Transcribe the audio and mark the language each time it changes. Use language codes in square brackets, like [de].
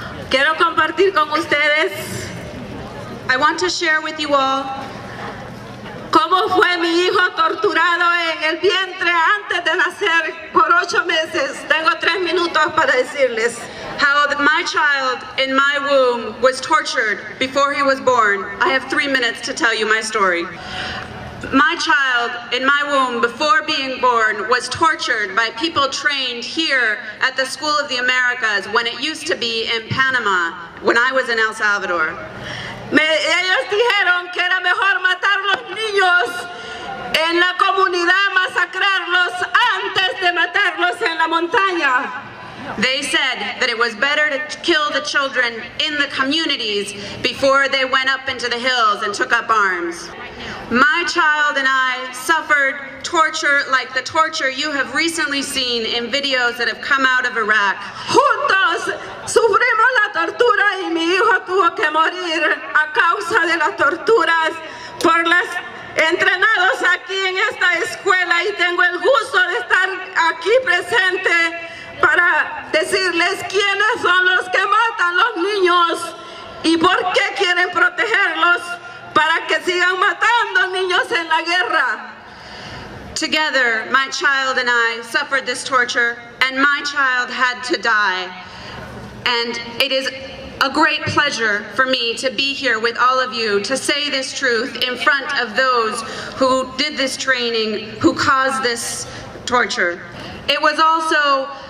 [es] Quiero compartir con ustedes. [en] I want to share with you all [es] cómo fue mi hijo torturado en el vientre antes de nacer por 8 meses. Tengo 3 minutos para decirles. [en] How my child in my womb was tortured before he was born. I have 3 minutes to tell you my story. My child in my womb before being born was tortured by people trained here at the School of the Americas when it used to be in Panama when I was in El Salvador. [es] Ellos dijeron que era mejor matar los niños en la comunidad, masacrarlos antes de matarlos en la montaña. [en] They said that it was better to kill the children in the communities before they went up into the hills and took up arms. My child and I suffered torture like the torture you have recently seen in videos that have come out of Iraq. [es] Juntos sufrimos la tortura y mi hijo tuvo que morir a causa de las torturas por las entrenados aquí en esta escuela y tengo el gusto de estar aquí presente para decirles quiénes son los que matan los niños y por qué quieren protegerlos para que sigan matando niños en la guerra. [en] Together, my child and I suffered this torture, and my child had to die. And it is a great pleasure for me to be here with all of you to say this truth in front of those who did this training, who caused this torture. It was also